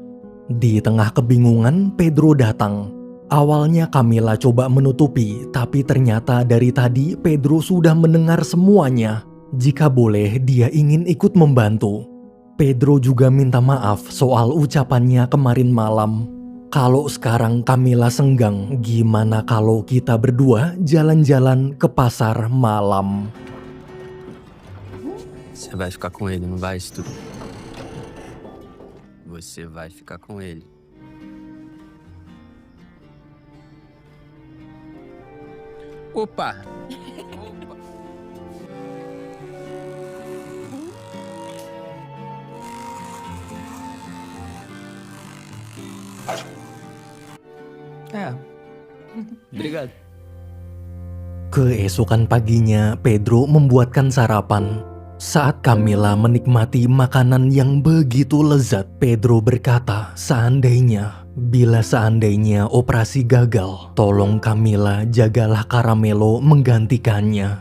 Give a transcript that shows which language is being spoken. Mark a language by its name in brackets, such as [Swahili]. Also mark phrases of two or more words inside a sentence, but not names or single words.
[Indonesian] Di tengah kebingungan, Pedro datang. Awalnya Camilla coba menutupi, tapi ternyata dari tadi Pedro sudah mendengar semuanya. Jika boleh, dia ingin ikut membantu. Pedro juga minta maaf soal ucapannya kemarin malam. Kalau sekarang Camilla senggang, gimana kalau kita berdua jalan-jalan ke pasar malam? [Portuguese] Você vai ficar com ele, não vai, Stu? Você vai ficar com ele. Opa! Obrigado. [Indonesian] Keesokan paginya, Pedro membuatkan sarapan. Saat Camilla menikmati makanan yang begitu lezat, Pedro berkata, bila seandainya operasi gagal, tolong Camilla jagalah Caramelo menggantikannya.